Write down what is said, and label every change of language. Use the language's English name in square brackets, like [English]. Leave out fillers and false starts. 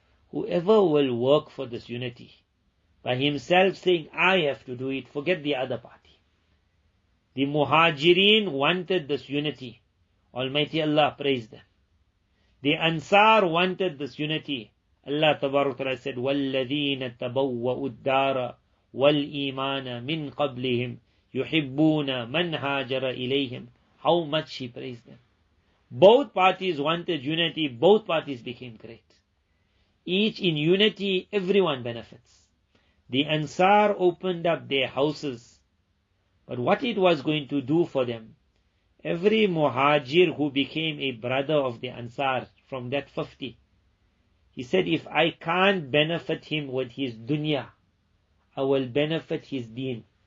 [English] Whoever will work for this unity, by himself saying, I have to do it, forget the other party. The Muhajirin wanted this unity. Almighty Allah praised them. The Ansar wanted this unity. Allah Tabarak Ta'ala said, [Arabic] وَالَّذِينَ تَبَوَّأُوا الدَّارَ وَالْإِيمَانَ مِنْ قَبْلِهِمْ يُحِبُّونَ مَنْ هَاجَرَ إِلَيْهِمْ. [English] How much He praised them. Both parties wanted unity, both parties became great. Each in unity, everyone benefits. The Ansar opened up their houses, but what it was going to do for them, every Muhajir who became a brother of the Ansar from that 50, he said, if I can't benefit him with his dunya, I will benefit his deen.